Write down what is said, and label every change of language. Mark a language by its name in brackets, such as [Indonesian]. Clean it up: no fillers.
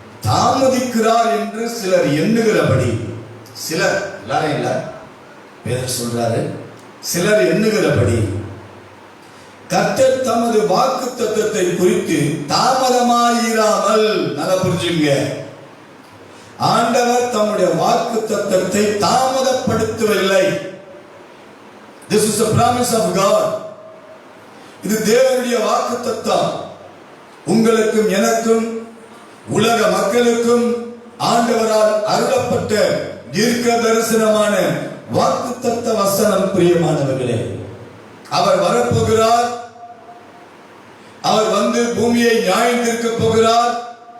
[Tamil] தாமதிக்கிறார் என்று சிலர் எண்ணுகிறபடி, சிலர், எல்லாரும் இல்ல, பேதுரு சொல்றாரு, சிலர் எண்ணுகிறபடி கர்த்தர் தமது வாக்குத்தத்தத்தை குறித்து தாமதமாயிராமல், நல்லா புரிஞ்சுங்க, ஆண்டவர் தம்முடைய வாக்குத்தத்தத்தை தாமதப்படுத்தவில்லை. [English] This is the promise of God. [Tamil] இது தேவனுடைய வாக்குத்தத்தம். உங்களுக்கும் எனக்கும் உலக மக்களுக்கும் ஆண்டவரால் அருளப்பட்ட தீர்க்க தரிசனமான வாக்குத்தத்த வசனம். பிரியமானவர்களே, அவர் வரப்போகிறார். அவர் வந்து பூமியை நியாயம் தீர்க்கப் போகிறார்.